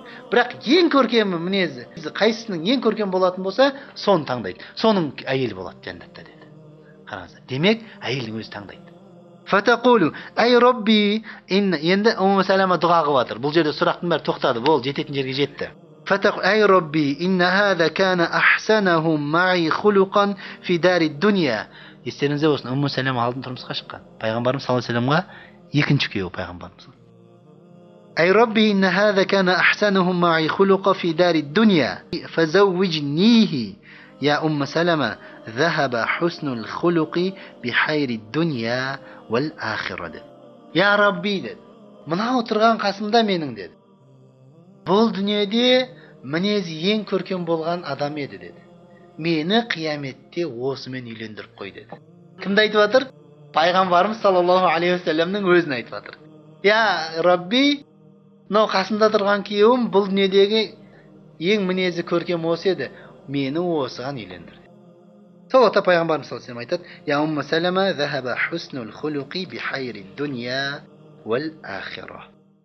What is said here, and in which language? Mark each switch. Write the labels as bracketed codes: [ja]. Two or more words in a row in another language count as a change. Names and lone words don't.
[kk] Бірақ ең көркем мінезі, қайсының ең көркем болатын болса, соны таңдайды. Соның әйел болады жәннатта деді. Қараңыздар. Демек, әйелдің өзі таңдайды. [ar] فتقول أي رب, [kk] енді Умму Салама дұға қылып жатыр. Бұл жерде сұрақтың бәрі тоқтады, бол жететін жерге жетті. [ar] فتقول أي رب إن هذا كان أحسنهم معي خلقا في دار الدنيا. [kk] Естеріңізде болсын, Умму Салама алдын тұрмысқа шыққан. Пайғамбарымыз [ar] صلى الله عليه [kk] вассаламға екінші күйеуі пайғамбарымыз. [ar] أي رب إن هذا كان أحسنهم معي خلقا في دار الدنيا. Фазауwijнихи. يا أم سلمة ذهب حسن الخلق بحير الدنيا والآخرة. يا ربي [kk] деді. Мынау отырған қасымда менің деді. Бұл дүниеде мінезі ең көркем болған адам еді деді. Мені қияметте осымен үйлендіріп қой деді. Кімді айтып жатыр? Пайғамбарымыз [ar] صلى الله عليه [kk] вассаламның өзін айтып жатыр. [ar] يا ربي, [kk] мынау қасымда тұрған күйеуім бұл дүниедегі ең мінезі көркем осы еді. Мені осыған үйлендірді. Сол ата пайғамбарымыз [ar] صلى الله عليه айтады: "يا أم سلمة ذهب حسن الخلق بخير الدنيا والآخرة."